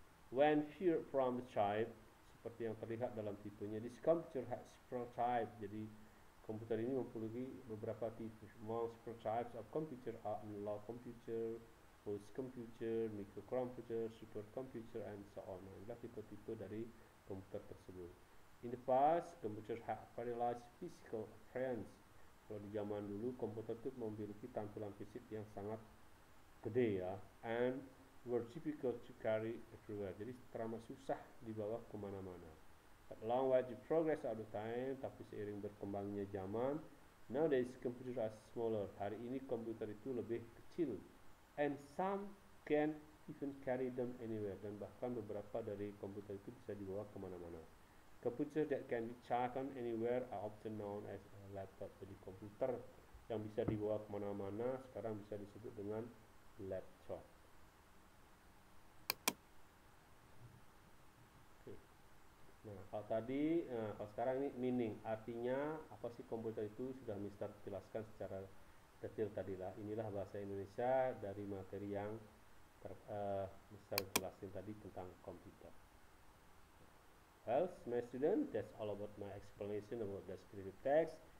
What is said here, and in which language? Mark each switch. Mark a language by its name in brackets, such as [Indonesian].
[English] When viewed from the type, [Indonesian] seperti yang terlihat dalam tipenya, [English] this computer has several types. [Indonesian] Jadi komputer ini memiliki beberapa tipe. [English] Most types of computer are analog computer, host computer, microcomputer, supercomputer, and so on. [Indonesian] Nah, inilah tipe-tipe dari komputer tersebut. [English] In the past, computers had very large physical appearance. [Indonesian] Kalau di zaman dulu, komputer itu memiliki tampilan fisik yang sangat gede ya, [English] and were difficult to carry everywhere. [Indonesian] Jadi teramat susah dibawa kemana-mana. [English] But along with the progress of the time, [Indonesian] tapi seiring berkembangnya zaman, [English] nowadays computers are smaller. [Indonesian] Hari ini komputer itu lebih kecil, [English] and some can even carry them anywhere. [Indonesian] Dan bahkan beberapa dari komputer itu bisa dibawa kemana-mana. [English] Computers that can be charged anywhere are often known as a laptop. [Indonesian] Jadi komputer yang bisa dibawa kemana-mana sekarang bisa disebut dengan laptop. Nah, kalau tadi, kalau sekarang ini meaning, artinya apa sih komputer itu sudah Mister jelaskan secara detail tadi lah. Inilah bahasa Indonesia dari materi yang Mister jelasin tadi tentang komputer. [English] Well, my student, that's all about my explanation about descriptive text.